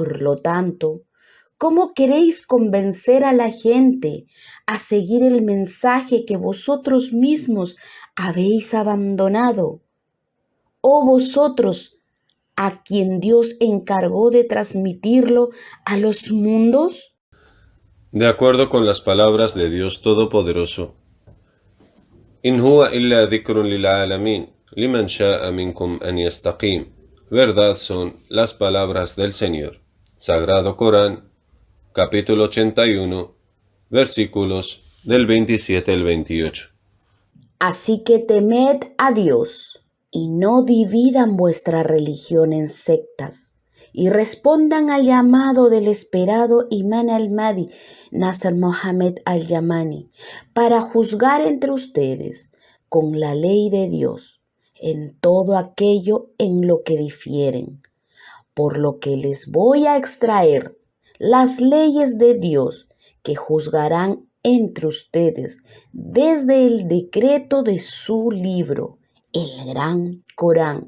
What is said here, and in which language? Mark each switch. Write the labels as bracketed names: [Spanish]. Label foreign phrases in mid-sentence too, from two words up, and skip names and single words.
[Spanish] Por lo tanto, ¿Cómo queréis convencer a la gente a seguir el mensaje que vosotros mismos habéis abandonado? ¿O vosotros, a quien Dios encargó de transmitirlo a los mundos? De acuerdo con las palabras de Dios Todopoderoso, [Arabic] إن هو إلا ذكر للعالمين، لمن شاء منكم أن يستقيم. [Spanish] Verdad son las palabras del Señor. Sagrado Corán, capítulo 81, versículos del 27 al 28. Así que temed a Dios y no dividan vuestra religión en sectas y respondan al llamado del esperado Imam al-Mahdi, Nasr Mohammed al-Yamani, para juzgar entre ustedes con la ley de Dios en todo aquello en lo que difieren, por lo que les voy a extraer las leyes de Dios que juzgarán entre ustedes desde el decreto de su libro, el Gran Corán.